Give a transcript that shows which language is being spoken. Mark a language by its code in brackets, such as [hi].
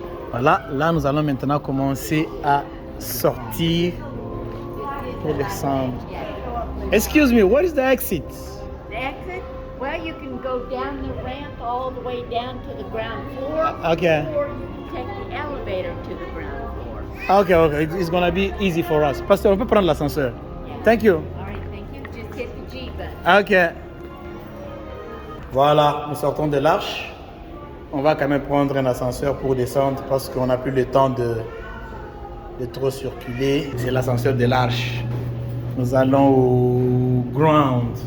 [fr] Voilà, là nous allons maintenant commencer à sortir pour descendre. [en] Excuse me, what is the exit? The exit? Well, you can go down the ramp all the way down to the ground floor. Okay. Or you can take the elevator to the ground floor. Okay, it's gonna be easy for us. [fr] Pasteur, on peut prendre l'ascenseur. [en] Thank you. All right, thank you. Just hit the G button. Ok. [fr] Voilà, nous sortons de l'arche. On va quand même prendre un ascenseur pour descendre parce qu'on n'a plus le temps de trop circuler. C'est l'ascenseur de l'arche. Nous allons au ground.